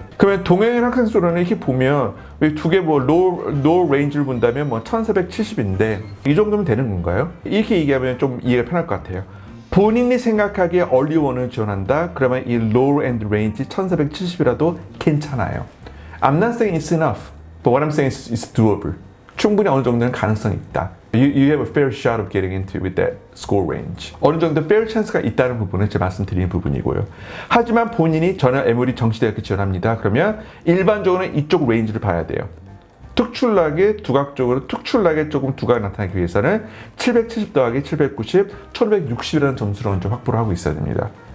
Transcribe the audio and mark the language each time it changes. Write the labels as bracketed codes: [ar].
[ko] 그러면 동양인 학생 수로는 이렇게 보면 두 개 뭐 low range를 본다면 뭐 1470인데 이 정도면 되는 건가요? 이렇게 얘기하면 좀 이해가 편할 것 같아요. 본인이 생각하기에 early 1을 지원한다? 그러면 이 lower end range 1470이라도 괜찮아요. [en] I'm not saying it's enough, but what I'm saying is it's doable. [ko] 충분히 어느 정도는 가능성이 있다. [en] You have a fair shot of getting into with that score range. [ko] 어느 정도 fair chance가 있다는 부분을 제가 말씀드리는 부분이고요. 하지만 본인이 저는 에머리 정시대학교 지원합니다. 그러면 일반적으로는 이쪽 레인지를 봐야 돼요. 특출나게 두각적으로 조금 두각이 나타나기 위해서는 770 더하기 790, 1560이라는 점수를 먼저 확보를 하고 있어야 됩니다.